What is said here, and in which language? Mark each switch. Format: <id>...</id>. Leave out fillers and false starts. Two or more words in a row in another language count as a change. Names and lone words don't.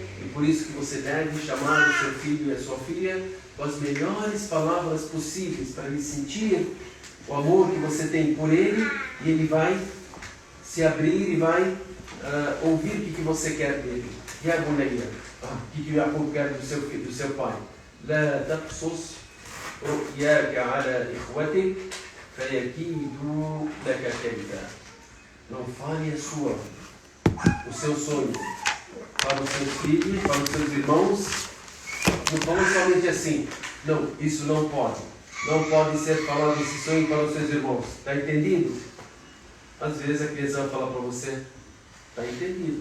<pt>E por isso que você deve chamar o seu filho e a sua filha com as melhores palavras possíveis, para ele sentir o amor que você tem por ele, e ele vai se abrir e vai ouvir o que você quer dele.</pt> <ar>يا بني,</ar> <pt>o que o Yaqub quer do seu pai?</pt> <ar>لا تقصص رؤياك على إخوتك فيكيدوا لك كيدا.</ar> <pt>Não fale o seu sonho para os seus filhos, para os seus irmãos. Não fala somente assim: não, isso não pode. Não pode ser falado esse sonho para os seus irmãos. Está entendido? Às vezes a criança vai falar para você: está entendido?</pt>